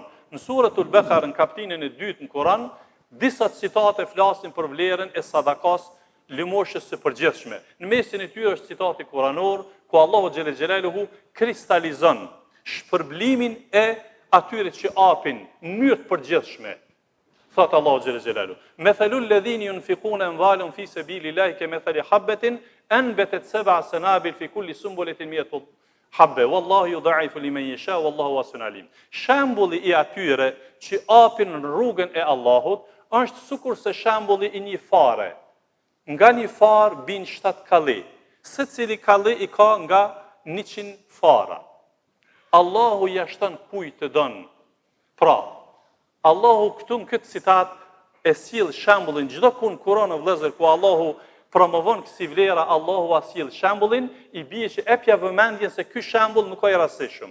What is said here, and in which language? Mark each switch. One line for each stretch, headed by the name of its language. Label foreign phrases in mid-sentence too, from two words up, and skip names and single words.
Albanian: Në suratul Bekara, në kapitullin e 2 në Kur'an, disa citate flasin për vlerën e sadakas lëmoshës së përgjithshme. Në mesin e tyre është citati kuranor, ku Allahu
Arabic: جل جلاله
Albanian: kristalizon shpërblimin e atyre që apin në mënyrë të përgjithshme. Thot Allahu
Arabic: جل جلاله: "مثل الذين ينفقون أموالهم في سبيل الله كمثل حبة أنبتت سبع سنابل في كل سنبلة مائة حبة والله يضاعف لمن يشاء والله واسع عليم."
Albanian: Shembulli i atyre që apin në rrugën e Allahut është sikurse shembulli i një fare. Nga një farë bin 7 kalli. Secili kalli i ka nga 100 fara. Allahu ja shton kujt të don. Pra, Allahu këtu në këtë citat e sjell shembullin çdo ku në Kur'an o vëllezër ku Allahu promovon kësi vlera, Allahu sjell shembullin, i bie që epja vëmendjen se ky shembull nuk ka i rastishëm.